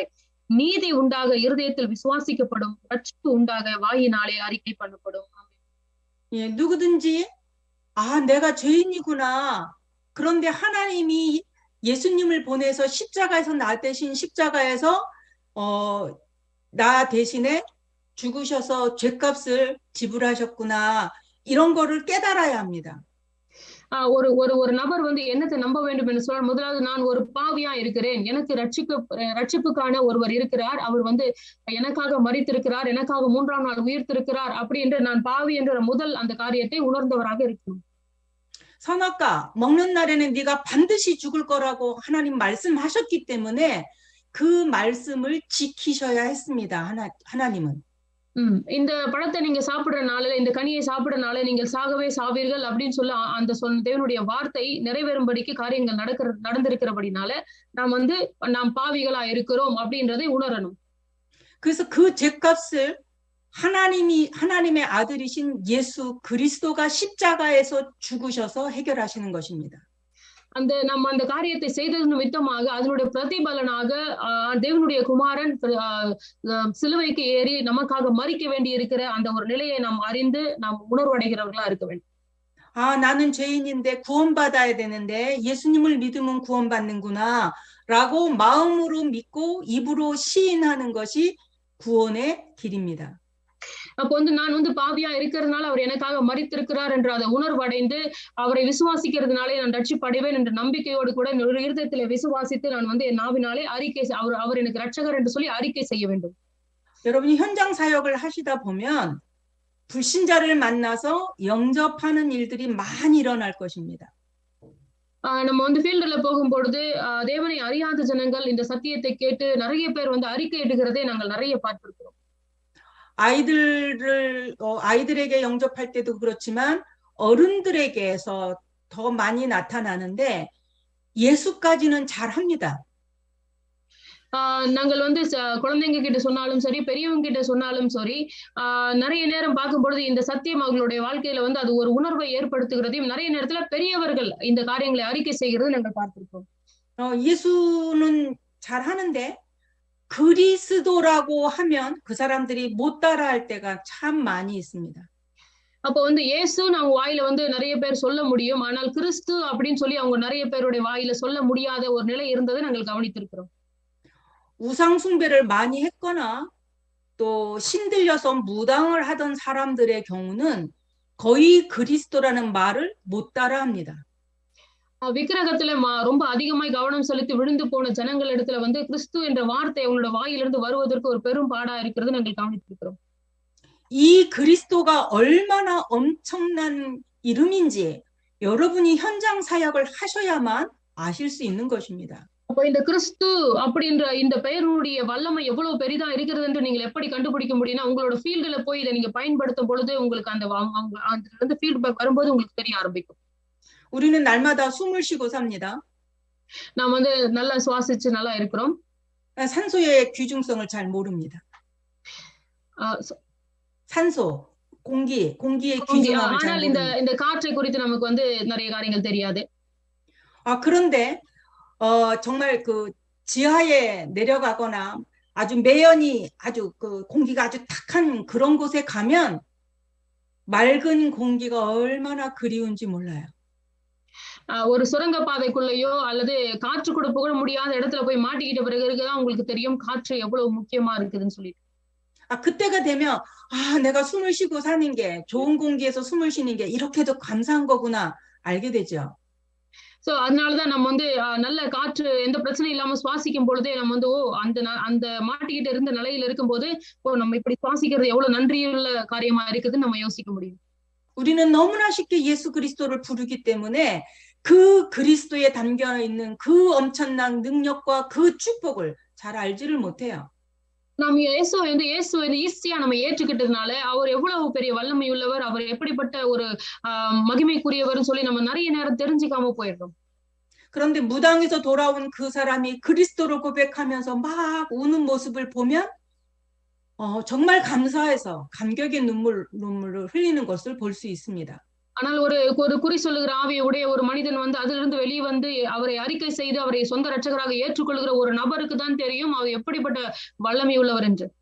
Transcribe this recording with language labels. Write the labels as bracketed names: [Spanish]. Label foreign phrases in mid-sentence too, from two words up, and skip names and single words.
[Tamil] நீதி உண்டாக இருதயத்தில் விசுவாசிக்கப்படும், ரட்சிப்பு உண்டாக வாயினாலே அறிக்கை பண்ணப்படும். [Korean] 예, 누구든지 내가 죄인이구나. 그런데 하나님이 예수님을 보내서 십자가에서 나 대신 십자가에서 나 대신에 죽으셔서 죄값을 지불하셨구나. 이런 거를 깨달아야 합니다. [Tamil] ஒரு நபர் வந்து என்னத்தை நம்ப வேண்டும் என்று சொன்னால், முதலாவது நான் ஒரு பாவியா இருக்கிறேன், எனக்கு ரட்சிப்புக்கான ஒருவர் இருக்கிறார், அவர் வந்து எனக்காக மரித்திருக்கிறார், எனக்காக 3ஆம் நாள் உயிர்த்திருக்கிறார், அப்படி என்று நான் பாவி என்ற முதல் அந்த காரியத்தை உணர்ந்தவராக இருக்கணும். [Korean] 선악과 먹는 날에는 네가 반드시 죽을 거라고 하나님 말씀하셨기 때문에 그 말씀을 지키셔야 했습니다. 하나님은. [Tamil] இந்த பழத்தை நீங்க சாப்பிடுற நாளில, இந்த கனியை சாப்பிடுற நாளில நீங்கள் சாகவே சாவீர்கள் அப்படின்னு சொல்ல அந்த தேவனுடைய வார்த்தை நிறைவேறும்படிக்கு காரியங்கள் நடந்திருக்கிறபடினால நாம் பாவிகளா இருக்கிறோம் அப்படின்றதை உணரணும். [Korean] 그래서 그 죄값을 하나님의 아들이신 예수 그리스도가 십자가에서 죽으셔서 해결하시는 것입니다. [Tamil] நம்ம அந்த காரியத்தை செய்தது நிமித்தமாக அதனுடைய பிரதிபலனாக தேவனுடைய குமாரன் சிலுவைக்கு ஏறி நமக்காக மரிக்க வேண்டி இருக்கிற அந்த ஒரு நிலையை நாம் அறிந்து நாம் உணர்வடைகிறவர்களா இருக்க வேண்டும். [Korean] 나는 죄인인데 구원받아야 되는데 예수님을 믿으면 구원받는구나 라고 마음으로 믿고 입으로 시인하는 것이 구원의 길입니다. [Tamil] அப்போ நான் பாவியா இருக்கிறதுனால அவர் எனக்காக மரித்திருக்கிறார் என்ற அதை உணர்வடைந்து அவரை விசுவாசிக்கிறதுனாலே நான் ரட்சிப்படைவேன் என்ற நம்பிக்கையோடு கூட இருதயத்திலே விசுவாசித்து நான் என் நாவினாலே அறிக்கை அவர் எனக்கு ரட்சகர் என்று சொல்லி அறிக்கை செய்ய வேண்டும். [Korean] 여러분이 현장 사역을 하시다 보면 불신자를 만나서 영접하는 일들이 많이 일어날 것입니다. [Tamil] நம்ம ஃபீல்டுல போகும்பொழுது தேவனை அறியாத ஜனங்கள் இந்த சத்தியத்தை கேட்டு நிறைய பேர் அறிக்கை இடுகிறதை நாங்கள் நிறைய பார்த்திருக்கிறோம். [Korean] 아이들에게 영접할 때도 그렇지만 어른들에게서 더 많이 나타나는데 예수까지는 잘합니다. [Tamil] நாங்கள் குழந்தைங்க கிட்ட சொன்னாலும் சரி, பெரியவங்க கிட்ட சொன்னாலும் சரி, நிறைய நேரம் பார்க்கும்பொழுது இந்த சத்தியம் அவர்களுடைய வாழ்க்கையில அது ஒரு உணர்வை ஏற்படுத்துகிறதையும் நிறைய நேரத்துல பெரியவர்கள் இந்த காரியங்களை அறிக்கை செய்கிறது நாங்கள் பார்த்திருக்கோம். [Korean] 예수는 잘하는데 그리스도라고 하면 그 사람들이 못 따라할 때가 참 많이 있습니다. [Tamil] அப்போ இயேசு அவங்க வாயில நிறைய பேர் சொல்ல முடியும், ஆனால் கிறிஸ்து அப்படின்னு சொல்லி அவங்க நிறைய பேருடைய வாயில சொல்ல முடியாத ஒரு நிலை இருந்ததை நாங்கள் கவனித்திருக்கிறோம். [Korean] 우상 숭배를 많이 했거나 또 신들려서 무당을 하던 사람들의 경우는 거의 그리스도라는 말을 못 따라합니다. [Tamil] விக்கிரகத்துல ரொம்ப அதிகமாய் கவனம் செலுத்தி விழுந்து போன ஜனங்கள் இடத்துல வந்து கிறிஸ்து என்ற வார்த்தை அவங்களோட வாயிலிருந்து வருவதற்கு ஒரு பெரும் பாடா இருக்கிறது நாங்கள் கவனித்திருக்கிறோம். [Korean] 이 그리스도가 얼마나 엄청난 이름인지 여러분이 현장 사역을 하셔야만 아실 수 있는 것입니다. [Tamil] அப்ப இந்த கிறிஸ்து அப்படின்ற இந்த பெயருடைய வல்லமை எவ்வளவு பெரிதா இருக்கிறது என்று நீங்கள் எப்படி கண்டுபிடிக்க முடியும்னா உங்களோட ஃபீல்டுல போய் இதை நீங்க பயன்படுத்தும் பொழுது உங்களுக்கு அந்த ஃபீட்பேக் வரும்போது உங்களுக்கு தெரிய ஆரம்பிக்கும். [Korean] 우리는 날마다 숨을 쉬고 삽니다. [Tamil] நாம் வந்து நல்லா சுவாசிச்சு நல்லா இருக்கிறோம். [Korean] 산소의 귀중성을 잘 모릅니다. 산소, 공기의 귀중함을 잘 [Tamil] ஆனால் [Korean] 모릅니다. [Tamil] இந்த காற்றை குறித்து நமக்கு வந்து நிறைய காரியங்கள் தெரியாது. [Korean] 그런데 정말 그 지하에 내려가거나 아주 매연이 아주 그 공기가 아주 탁한 그런 곳에 가면 맑은 공기가 얼마나 그리운지 몰라요. [Tamil] ஒரு சுரங்க பாதைக்குள்ளேயோ அல்லது காற்று கூட புகழ முடியாத இடத்துல போய் மாட்டிக்கிட்ட பிறகுதான் உங்களுக்கு தெரியும் காற்று எவ்வளவு முக்கியமா இருக்குதுன்னு சொல்லிட்டு. [Korean] 그때가 되면 내가 숨을 쉬고 사는 게 좋은 공기에서 숨을 쉬는 게 이렇게도 감사한 거구나 알게 되죠. [Tamil] சோ அதனாலதான் நம்ம வந்து நல்ல காற்று எந்த பிரச்சனையும் இல்லாம சுவாசிக்கும் பொழுதே நம்ம வந்து அந்த மாட்டிக்கிட்டு இருந்த நிலையில இருக்கும்போது நம்ம இப்படி சுவாசிக்கிறது எவ்வளவு நன்றியுள்ள காரியமா இருக்குதுன்னு நம்ம யோசிக்க முடியும். [Korean] 우리는 너무나 쉽게 예수 그리스도를 부르기 때문에 그 그리스도에 담겨 있는 그 엄청난 능력과 그 축복을 잘 알지를 못해요. [Tamil] நாம் இயேசுவை ஈஸியா நம்ம ஏற்றுக்கிட்டதுனால அவர் எவ்வளவு பெரிய வல்லமை உள்ளவர், அவர் எப்படிப்பட்ட ஒரு மகிமைக்குரியவர்னு சொல்லி நம்ம நிறைய நேரம் தெரிஞ்சுக்காம போயிடுறோம். [Korean] 그런데 무당에서 돌아온 그 사람이 그리스도를 고백하면서 막 우는 모습을 보면 정말 감사해서 감격의 눈물을 흘리는 것을 볼 수 있습니다. [Tamil] ஆனால் ஒரு குறி சொல்லுகிற ஆவியை உடைய ஒரு மனிதன் வந்து அதிலிருந்து வெளியே வந்து அவரை அறிக்கை செய்து அவரை சொந்த ரட்சகராக ஏற்றுக்கொள்கிற ஒரு நபருக்கு தான் தெரியும் அவர் எப்படிப்பட்ட வல்லமை உள்ளவர் என்று.